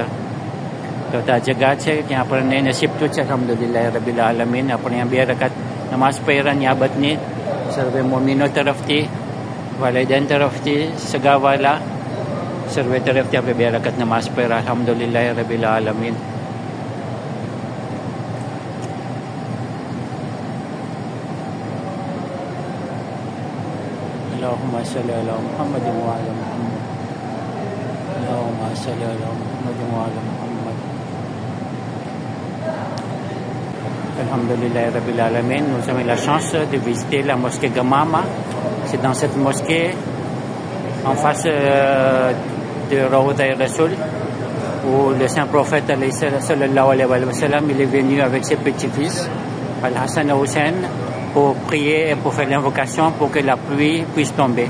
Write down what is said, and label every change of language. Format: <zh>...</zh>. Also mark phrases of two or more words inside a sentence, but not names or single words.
<gu>તો આ જગા છે ત્યાં આપણને નસીબ તો છે</gu> <ar>الحمد لله رب العالمين.</ar> <gu>આપણે અહીંયા 2 રકાત નમાઝ પઢ્યા નિયાબતની સર્વે મોમિનો તરફથી, વાલિદાન તરફથી, સગાવાલા સર્વે તરફથી આપણે 2 રકાત નમાઝ પઢ્યા</gu> <ar>الحمد لله رب العالمين. اللهم صل على محمد وعلى محمد. اللهم صل على محمد وعلى محمد. الحمد لله رب العالمين,</ar> <fr>nous avons la chance de visiter la mosquée Gamama. C'est dans cette mosquée, en face de Rawda al-Rasoul, où le saint prophète</fr> <ar>صلى الله عليه وسلم,</ar> <fr>il est venu avec ses petits-fils, Al-Hassan et Hussein, pour prier et pour faire l'invocation pour que la pluie puisse tomber.</fr>